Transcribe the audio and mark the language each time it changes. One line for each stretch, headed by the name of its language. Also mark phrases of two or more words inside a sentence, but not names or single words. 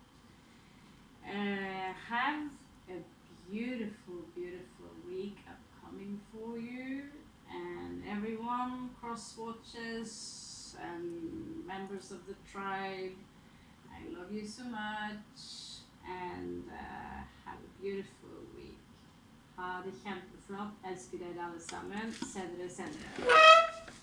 English: Have a beautiful, beautiful week upcoming for you. And everyone, cross watchers and members of the tribe, I love you so much and have a beautiful week.
Norwegian: Ha det kjempeflott. Elsker dere alle sammen. Send dere.